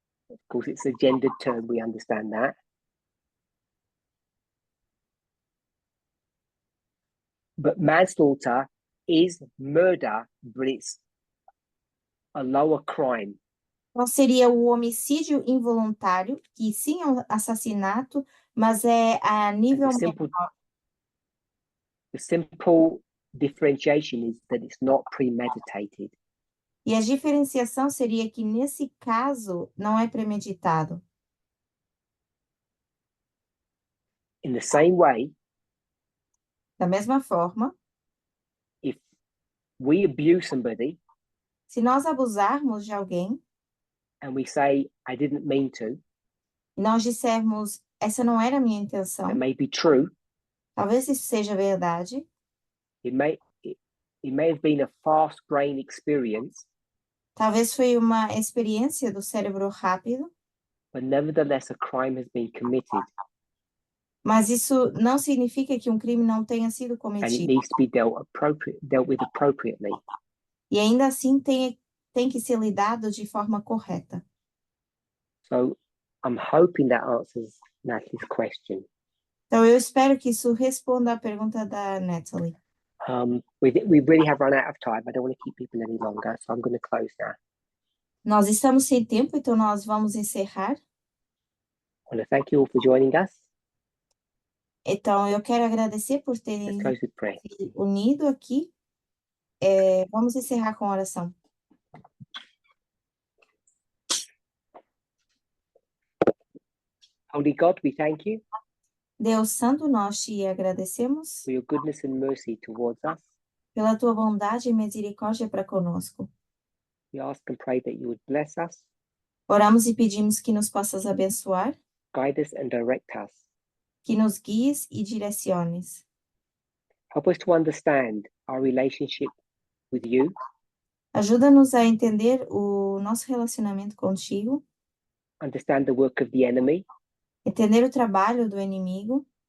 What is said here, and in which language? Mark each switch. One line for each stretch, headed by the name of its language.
English: Of course, it's a gendered term, we understand that. But manslaughter is murder, but it's a lower crime.
Portuguese: Então, seria o homicídio involuntário, que sim é um assassinato, mas é a nível menor.
English: The simple differentiation is that it's not premeditated.
Portuguese: E a diferenciação seria que, nesse caso, não é premeditado.
English: In the same way,
Portuguese: Da mesma forma,
English: if we abuse somebody
Portuguese: se nós abusarmos de alguém
English: and we say, I didn't mean to,
Portuguese: e nós dissermos, essa não era a minha intenção,
English: that may be true,
Portuguese: talvez isso seja verdade,
English: it may have been a fast brain experience,
Portuguese: talvez foi uma experiência do cérebro rápido,
English: but nevertheless a crime has been committed
Portuguese: mas isso não significa que um crime não tenha sido
English: and it
Portuguese: cometido.
English: needs to be dealt with appropriately.
Portuguese: E ainda assim tem que ser lidado de forma correta.
English: So I'm hoping that answers Natalie's question.
Portuguese: Então, eu espero que isso responda à pergunta da Natalie.
English: We really have run out of time. I don't want to keep people any longer, so I'm going to close now.
Portuguese: Nós estamos sem tempo, então nós vamos encerrar.
English: I want to thank you all for joining us.
Portuguese: Então, eu quero agradecer por
English: Let's
Portuguese: terem
English: close with prayer.
Portuguese: se unido aqui. Vamos encerrar com a oração.
English: Holy God, we thank you
Portuguese: Deus Santo, nós te agradecemos
English: for your goodness and mercy towards us.
Portuguese: pela tua bondade e misericórdia para conosco.
English: We ask and pray that you would bless us,
Portuguese: Oramos e pedimos que nos possas abençoar,
English: guide us and direct us.
Portuguese: que nos guies e direciones.
English: Help us to understand our relationship with you
Portuguese: Ajuda-nos a entender o nosso relacionamento contigo,
English: understand the work of the enemy,
Portuguese: entender o trabalho do inimigo